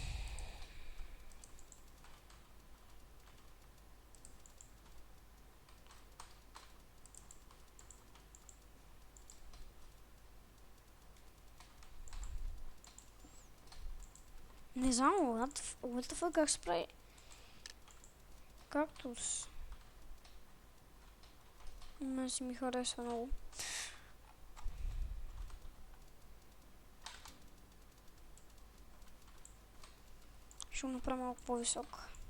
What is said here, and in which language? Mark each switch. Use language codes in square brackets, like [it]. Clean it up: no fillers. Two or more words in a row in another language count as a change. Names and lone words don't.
[bg] Не знам, [en] what the fuck, [bg] как се прави кактус. Мен си ми харесва много. Ще го направя малко по-висок.